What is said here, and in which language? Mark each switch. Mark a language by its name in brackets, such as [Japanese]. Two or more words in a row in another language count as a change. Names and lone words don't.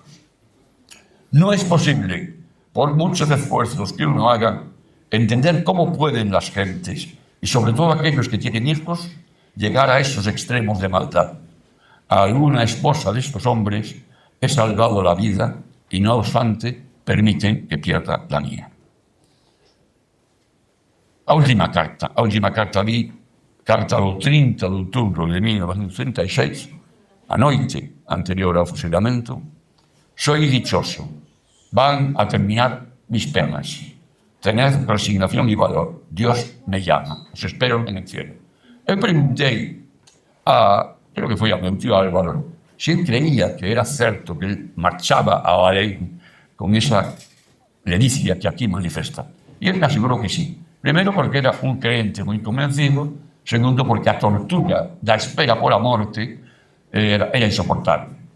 [Spanish] No es posible, por muchos esfuerzos que uno haga, entender cómo pueden las gentes, y sobre todo aquellos que tienen hijos, llegar a esos extremos de maldad. A alguna esposa de estos hombres he salvado la vida y, no obstante, permiten que pierda la mía. [Galician] A última carta vi, carta do 30 de outubro de 1936, a noite anterior ao fusilamento. [Spanish] Soy dichoso, van a terminar mis penas. Tened resignación y valor. Dios me llama. Os espero en el cielo. [Galician] Eu preguntei creo que foi a meu tío Álvaro, se él creía que era certo que él marchaba a Bahrein con esa ledicia que aquí manifesta. E él me asegurou que sí. Primeiro porque era un crente moi convencido, segundo porque a tortura da espera por a morte era insoportable.